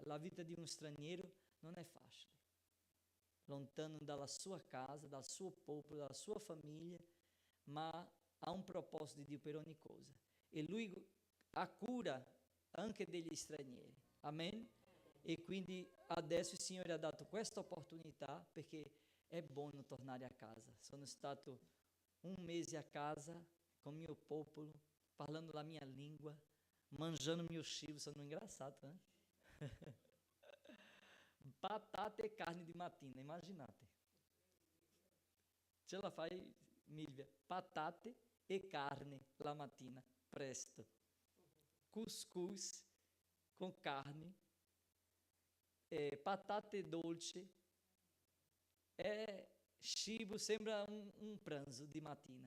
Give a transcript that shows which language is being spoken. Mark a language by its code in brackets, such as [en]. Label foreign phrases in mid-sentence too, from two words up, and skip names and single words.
[it] La vita di uno straniero non è facile, lontano dalla sua casa, dal suo popolo, dalla sua famiglia, ma ha un proposito di Dio per ogni cosa. E Lui ha cura anche degli stranieri. Amen? E quindi adesso il Signore ha dato questa opportunità perché è buono tornare a casa. Sono stato un mese a casa [pt] com o meu [it] popolo, falando la mia lingua, mangiando mio cibo, sono [pt] engraçado, né? [it] Batata e carne di mattina, immaginate. Ce la fai, Milvia? Patate e carne la mattina, presto. [pt] Cuscuz com carne, [it] patate dolce, cibo, sembra un pranzo di mattina.